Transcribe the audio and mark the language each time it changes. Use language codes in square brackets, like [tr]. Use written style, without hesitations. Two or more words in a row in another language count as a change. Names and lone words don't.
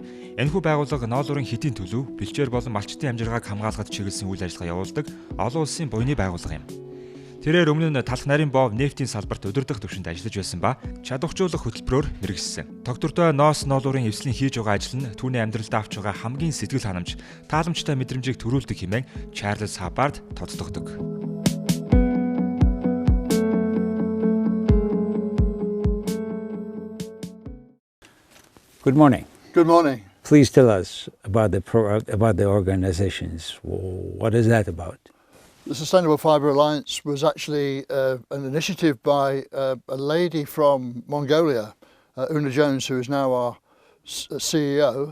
[mn] Энэхүү байгууллага Ноолуурын хэдийн төлөв, бэлчээр болон малчтын амжиргааг хамгаалахад чиглэсэн үйл ажиллагаа явуулдаг олон улсын буйны байгууллага юм. Тэрээр өмнө нь талх нарийн боов нефтийн салбарт удирдах төвшөнд ажиллаж байсан ба чадваржуулах хөтөлбөрөөр мэргэжсэн. Тогтвортой Ноолуурын эвслийн хийж байгаа ажил нь түүний амьдралд авч байгаа хамгийн сэтгэл ханамж, тааламжтай мэдрэмжийг төрүүлдэг хэмээн Чарлес Хабард тодтогдог. [en] Good morning. Good morning. Please tell us about the organizations. What is that about? The Sustainable Fibre Alliance was actually an initiative by a lady from Mongolia, Una Jones, who is now our CEO.